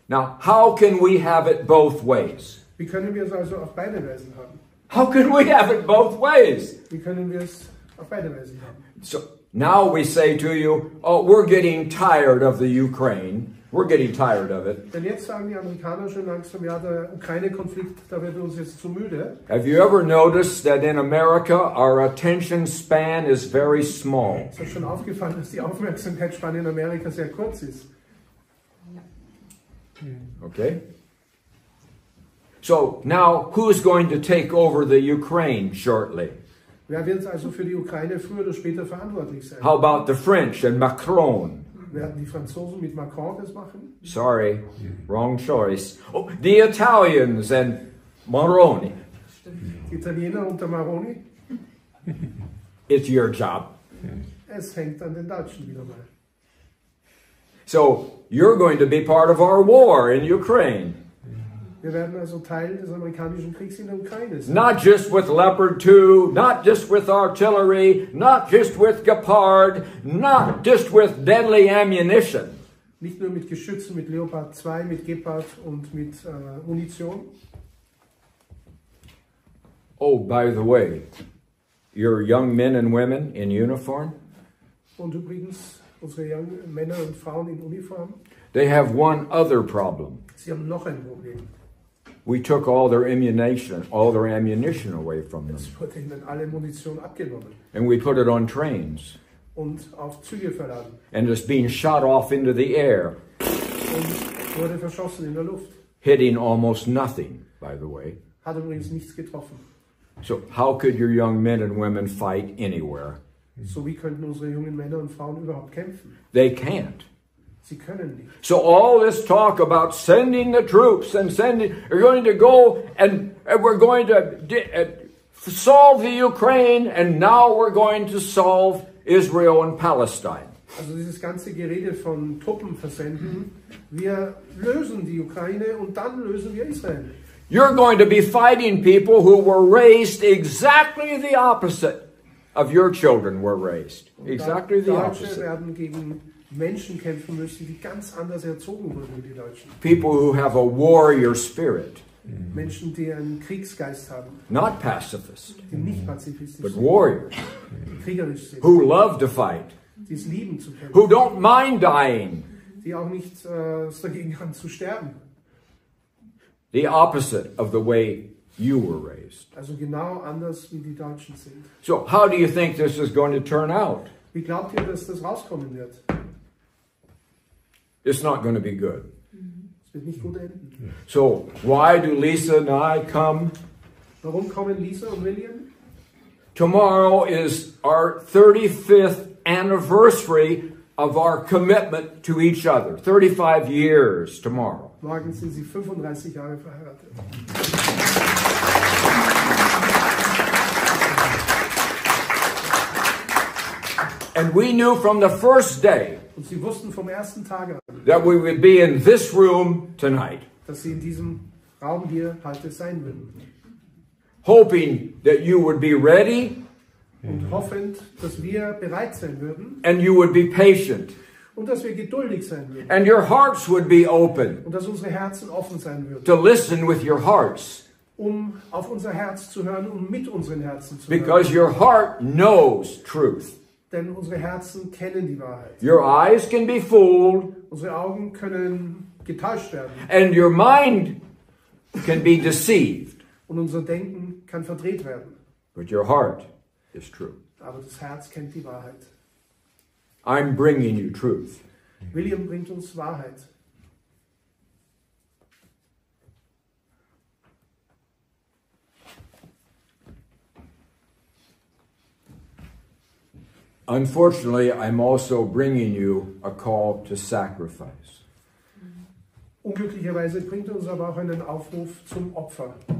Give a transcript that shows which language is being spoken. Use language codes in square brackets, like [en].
[en] Now, how can we have it both ways? [de] Wie können wir es also auf beide Weisen haben? [en] How can we have it both ways? [de] Wie können wir es auf beide Weisen haben? [en] So now we say to you, oh, we're getting tired of the Ukraine. We're getting tired of it. [de] Denn jetzt sagen die Amerikaner schon langsam, ja, der Ukraine-Konflikt, da wird uns jetzt zu müde. [en] Have you ever noticed that in America our attention span is very small? [de] Ist euch schon aufgefallen, dass die Aufmerksamkeitsspanne in Amerika sehr kurz ist? [en] Okay? So now who's going to take over the Ukraine shortly? [de] Wer wird also für die Ukraine früher oder später verantwortlich sein? [en] How about the French and Macron? [de] Werden die Franzosen mit Macron das machen? [en] Sorry, wrong choice. Oh, the Italians and Moroni. [de] Die Italiener unter Maroni? [en] It's your job. [de] Es hängt an den Deutschen wieder mal. [en] So you're going to be part of our war in Ukraine. [de] Wir werden also Teil des amerikanischen Kriegs in der Ukraine sein. [en] Not just with Leopard 2, not just with artillery, not just with Gepard, not just with deadly ammunition. [de] Nicht nur mit Geschützen, mit Leopard 2, mit Gepard und mit Munition. [en] Oh, by the way, your young men and women in uniform, [de] Und übrigens, unsere jungen Männer und Frauen in Uniform, [en] they have one other problem. [de] sie haben noch ein Problem. [en] We took all their ammunition away from them. [de] Es wurde ihnen alle Munition abgenommen [en] And we put it on trains. [de] und auf Züge verladen. [en] And it's being shot off into the air, [de] Und wurde verschossen in der Luft. [en] hitting almost nothing, by the way. [de] Hat übrigens nichts getroffen. [en] So how could your young men and women fight anywhere? [de] So wie könnten unsere jungen Männer und Frauen überhaupt kämpfen? [en] They can't. [de] Sie können nicht. [en] So all this talk about sending the troops and we're going to go and we're going to solve the Ukraine, and now we're going to solve Israel and Palestine. [de] Also dieses ganze Gerede von Truppen versenden, wir lösen die Ukraine und dann lösen wir Israel. [en] You're going to be fighting people who were raised exactly the opposite of your children were raised. Exactly the [de] Deutsche [en] opposite. [de] werden gegen Menschen kämpfen müssen, die ganz anders erzogen wurden wie die Deutschen. [en] People who have a warrior spirit, [de] Menschen, die einen Kriegsgeist haben, [en] not pacifists, [de] die nicht pazifistisch [en] but [de] sind, [en] warriors, [de] die kriegerisch sind, [en] who love to fight, [de] die es lieben zu kämpfen, [en] who don't mind dying. [de] die auch nicht dagegen haben zu sterben. [en] The opposite of the way you were raised. [de] Also genau anders wie die Deutschen sind. [en] So how do you think this is going to turn out? [de] Wie glaubt ihr, dass das rauskommen wird? [en] It's not going to be good. [de] Es wird nicht gut enden. [en] So why do Lisa and I come? [de] Warum kommen Lisa und William? [en] Tomorrow is our 35th anniversary of our commitment to each other. 35 years tomorrow. [de] Morgen sind sie 35 Jahre verheiratet. [en] And we knew from the first day [de] Und sie wussten vom ersten Tag an, [en] that we would be in this room tonight, [de] dass sie in diesem Raum hier heute sein würden. [en] hoping that you would be ready [de] Und hoffend, dass wir bereit sein würden [en] and you would be patient [de] und dass wir geduldig sein würden. [en] and your hearts would be open [de] Und dass unsere Herzen offen sein würden, [en] to listen with your hearts, [de] um auf unser Herz zu hören und mit unseren Herzen zu [en] because [de] hören. [en] your heart knows truth. [de] Denn unsere Herzen kennen die Wahrheit. [en] Your eyes can be fooled [de] Unsere Augen können getäuscht werden [en] and your mind can be deceived, [de] und unser Denken kann verdreht werden. [en] but your heart is true. [de] Aber das Herz kennt die Wahrheit. [en] I'm bringing you truth. [de] William bringt uns Wahrheit. [en] Unfortunately, I'm also bringing you a call to sacrifice. [de] Unglücklicherweise bringt uns aber auch einen Aufruf zum Opfer.